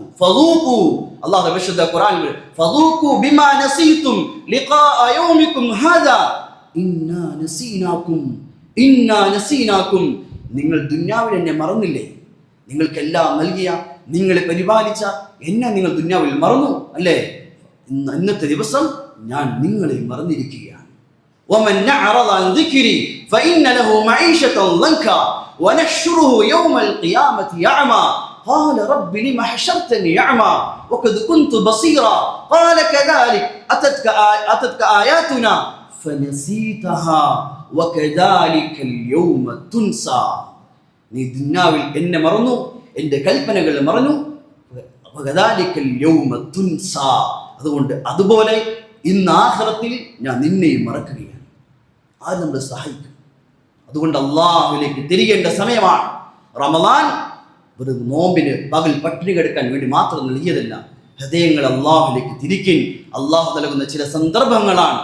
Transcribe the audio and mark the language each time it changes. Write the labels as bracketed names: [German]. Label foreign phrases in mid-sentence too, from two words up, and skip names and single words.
[Arabic] ഫദൂഖു, [Malayalam] അല്ലാഹു വിശുദ്ധ ഖുർആനിൽ [Arabic] فذوقوا بما نسيتم لقاء يومكم هذا إنا نسيناكم. [Malayalam] നിങ്ങൾ ദുനിയാവിൽ എന്നെ മറന്നില്ലേ? നിങ്ങൾക്കെല്ലാം നൽകിയ, നിങ്ങളെ പരിപാലിച്ച എന്നെ നിങ്ങൾ ദുനിയാവിൽ മറന്നു അല്ലേ? ഇന്നത്തെ ദിവസം ഞാൻ നിങ്ങളെ മറന്നിരിക്കുകയാണ്. [Arabic] ومن أعرض عن ذكري فإن له معيشة ضنكا ونحشره يوم القيامة أعمى قال رب لم حشرتني أعمى وقد كنت بصيرا قال كذلك أتتك آياتنا فنسيتها وكذلك اليوم تنسى. [Malayalam] നീ ദുനിയാവിൽ എന്നെ മറന്നു, എൻ്റെ കൽപ്പനകൾ മറന്നു. [Arabic] وكذلك اليوم تنسى, [Malayalam] അതുകൊണ്ട് അതുപോലെ ഇന്ന് ആഖിറത്തിൽ ഞാൻ നിന്നെയും മറക്കുകയാണ്. ആര് നമ്മളെ സഹായിക്കും? അതുകൊണ്ട് അല്ലാഹുവിലേക്ക് തിരികേണ്ട സമയമാണ്. റമദാൻ ഒരു നോമ്പിന് പകൽ പട്ടിണി കിടക്കാൻ വേണ്ടി മാത്രം നൽകിയതല്ല. ഹൃദയങ്ങൾ അല്ലാഹുവിലേക്ക് തിരിക്കാൻ അല്ലാഹു നൽകുന്ന ചില സന്ദർഭങ്ങളാണ്.